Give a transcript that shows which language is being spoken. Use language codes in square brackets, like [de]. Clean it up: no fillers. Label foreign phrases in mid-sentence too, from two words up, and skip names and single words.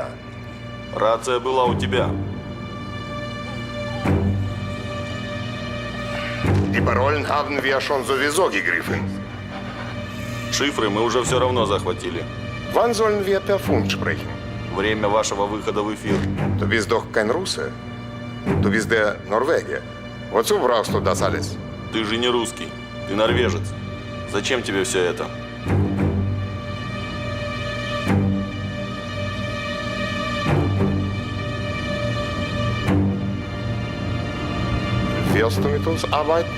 [ru] Рация была у тебя. [de] Die Parolen haben wir schon sowieso gegriffen. [ru] Шифры мы уже все равно захватили. [de] Wann sollen wir per Funk sprechen? [ru] Время вашего выхода в эфир. [de] Du bist doch kein Russe. Du bist der Norweger. Wozu brauchst du das alles? [ru] Ты же не русский. Ты норвежец. Зачем тебе все это? [de] Wirst du mit uns arbeiten?